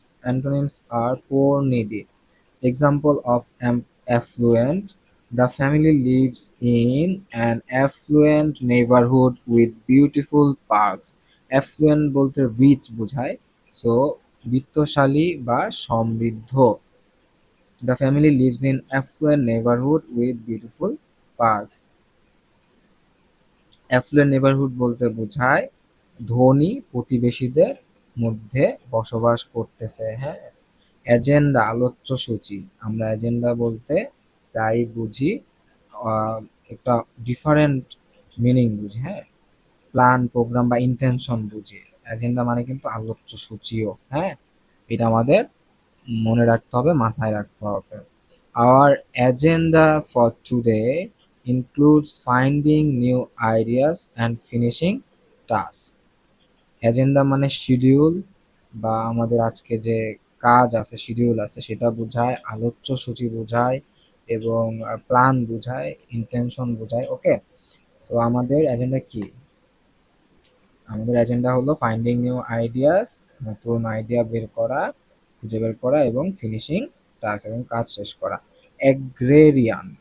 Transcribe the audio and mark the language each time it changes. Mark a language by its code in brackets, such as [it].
[en] Antonyms are poor, needy. Example of affluent: the family lives in an affluent neighborhood with beautiful parks. [bn] Affluent বলতে rich বোঝায়, so বিত্তশালী বা সমৃদ্ধ। [en] The family lives in affluent neighborhood with beautiful parks. [bn] Effluent neighbourhood বলতে বোঝায় ধনী প্রতিবেশীদের মধ্যে বসবাস করতেছে। হ্যাঁ। এজেন্ডা, আলোচ্য সূচি, আমরা এজেন্ডা বলতে প্রায় বুঝি একটা ডিফারেন্ট মিনিং বুঝি। হ্যাঁ, প্ল্যান, প্রোগ্রাম বা ইন্টেনশন বুঝি। এজেন্ডা মানে কিন্তু আলোচ্য সূচিও। হ্যাঁ, এটা আমাদের মনে রাখতে হবে, মাথায় রাখতে হবে। [en] Our agenda for today includes finding new ideas and finishing tasks. [bn] Agenda মানে শিডিউল বা আমাদের আজকে যে কাজ আছে, শিডিউল আছে সেটা বোঝায়, আলোচ্য সূচি বোঝায় এবং প্ল্যান বোঝায়, ইন্টেনশন বোঝায়। ওকে, সো আমাদের এজেন্ডা কি? আমাদের এজেন্ডা হলো ফাইন্ডিং নিউ আইডিয়াস, নতুন আইডিয়া বের করা, খুঁজে বের করা এবং ফিনিশিং টাস্ক এবং কাজ শেষ করা। অ্যাগ্রেরিয়ান,